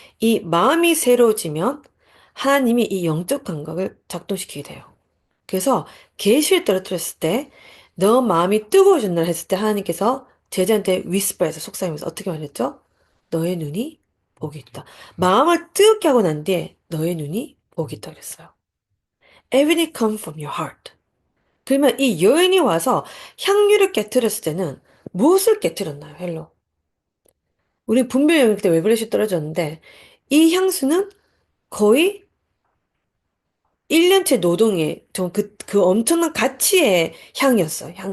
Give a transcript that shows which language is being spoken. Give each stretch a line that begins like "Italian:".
Korean: 이 마음이 새로워지면 하나님이 이 영적 감각을 작동시키게 돼요. 그래서 계시를 떨어뜨렸을 때 너 마음이 뜨거워진다 했을 때 하나님께서 제자한테 위스퍼에서 속삭이면서 어떻게 말했죠? 너의 눈이 복이 있다. 마음을 뜨겁게 하고 난 뒤에 너의 눈이 복이 있다 그랬어요.
English: Everything comes from your heart.
Korean: 그러면 이 여인이 와서 향유를 깨뜨렸을 때는 무엇을 깨뜨렸나요? 헬로. 우리 분별 영역 때 레벨레이션 떨어졌는데 이 향수는 거의 1년치 노동의 그 엄청난 가치의 향이었어요.